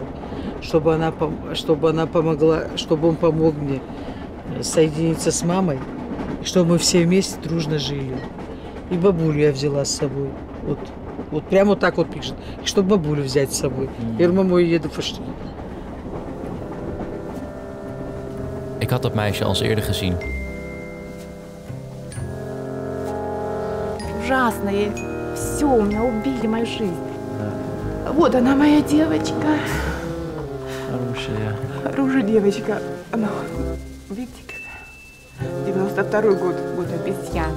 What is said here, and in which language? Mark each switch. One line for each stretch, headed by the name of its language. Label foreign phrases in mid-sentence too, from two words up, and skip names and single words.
Russian: Чтобы она помогла, чтобы он помог мне соединиться с мамой чтобы мы все вместе дружно жили. И бабулю я взяла с собой. Вот прямо вот так вот пишет. Чтобы бабулю взять с собой. Я говорю, мамо, я еду пошли.
Dutch: Ik had dat meisje al eens eerder gezien.
Russian: Ужасно. Все, у меня убили мою жизнь. Вот она, моя девочка. Хорошая. Хорошая девочка. Она, видите, как 92-й год обезьяны.